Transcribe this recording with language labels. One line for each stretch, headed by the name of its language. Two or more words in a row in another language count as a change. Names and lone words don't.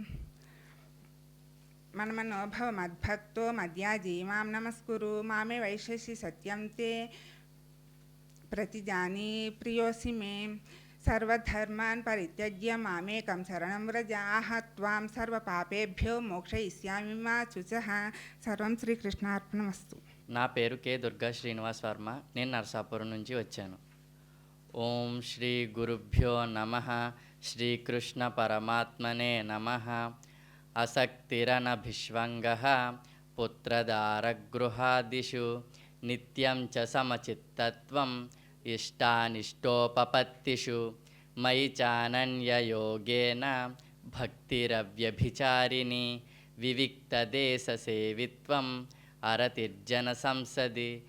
Sanskrit: मनमनो भव मद्भक्तो मद्याजी मां नमस्कुरु मामे वैश्यसि सत्यं ते प्रतिजानी प्रियोऽसि मे सर्वधर्मान् परित्यज्य मामेकं शरणं व्रज त्वां सर्वपापेभ्यो मोक्षयिष्यामि मा शुचः सर्వం శ్రీకృష్ణార్పణమస్తు.
Telugu: నా పేరు కె దుర్గా శ్రీనివాస్ వర్మ. నేను నరసాపురం నుంచి వచ్చాను.
Sanskrit: ఓం శ్రీ గురుభ్యో నమః. శ్రీకృష్ణ పరమాత్మనే నమః. అసక్తిరనభిష్వంగః పుత్రదారగృహాదిషు నిత్యం చ సమచిత్తత్వం ఇష్టానిష్టోపపత్తిషు మయి చానన్యయోగేన భక్తిరవ్యభిచారిణి వివిక్తదేశసేవిత్వం అరతిర్జన సంసది